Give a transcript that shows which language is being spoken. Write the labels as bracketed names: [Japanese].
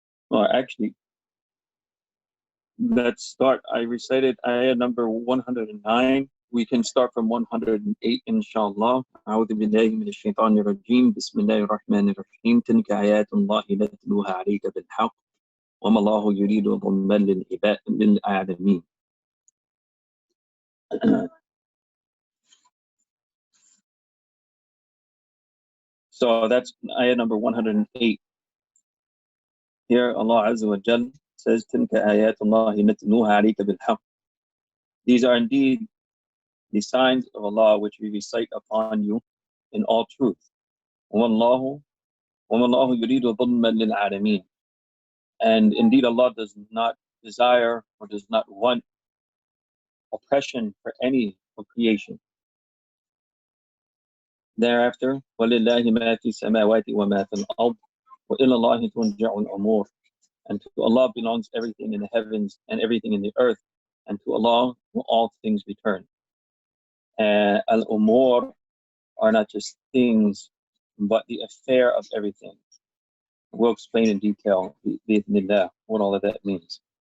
[English] Well, actually, let's start. I recited ayat number 109. We can start from 108 inshallah. [Arabic] أعوذ بالله من الشيطان الرجيم بسم الله الرحمن الرحيم تلك آيات الله نتلوها عليك بالحق وما الله يريد ظلما للعالمين. [English] So that's ayat number 108. Here Allah Azza wa Jal says, [Arabic] تِلْكَ آيَاتُ اللَّهِ نَتْلُوهَا عَلَيْكَ بِالْحَقِّ. [English] These are indeed the signs of Allah which we recite upon you in all truth. [Arabic] وَمَا اللَّهُ يُرِيدُ ظُلْمًا لِلْعَالَمِينَ. [English] And indeed Allah does not desire or does not want oppression for any of creation. Thereafter, [Arabic] وَلِلَّهِ مَا فِي السَّمَاوَاتِ وَمَا فِي الْأَرْضِ وَإِلَى اللَّهِ تُرْجَعُ الْأُمُورُ. [English] And to Allah belongs everything in the heavens and everything in the earth, and to Allah will all things return. Al-umur are not just things, but the affair of everything. We'll explain in detail, bi'idhnillah, what all of that means.